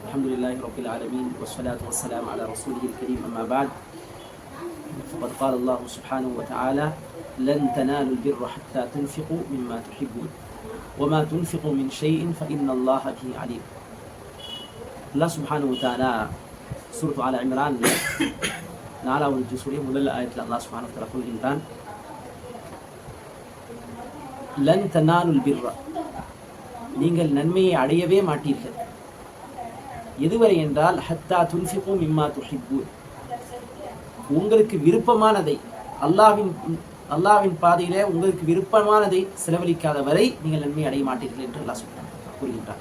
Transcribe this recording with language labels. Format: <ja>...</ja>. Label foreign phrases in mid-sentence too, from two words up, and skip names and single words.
<ar>الحمد لله رب العالمين والصلاة والسلام على رسوله الكريم أما بعد فقد قال الله سبحانه وتعالى لن تنالوا البر حتى تنفقوا مما تحبون وما تنفقوا من شيء فإن الله به عليم. الله سبحانه وتعالى سورة على عمران</ar> <ta>நாலாவது ஜுஸுடைய முதல் ஆயத்தில்</ta> <ar>الله سبحانه وتعالى</ar> <ta>கூறுகின்றான்,</ta> <ar>لن تنالوا البر,</ar> <ta>நீங்கள் நன்மையை அடையவே மாட்டீர்கள். எதுவரை என்றால்</ta> <ar>حتى تنفقوا مما تحبون,</ar> <ta>உங்களுக்கு விருப்பமானதை அல்லாஹ்வின் பாதையிலே உங்களுக்கு விருப்பமானதை செலவழிக்காத வரை நீங்கள் நன்மை அடைய மாட்டீர்கள் என்று அல்லாஹ் கூறுகின்றார்.</ta>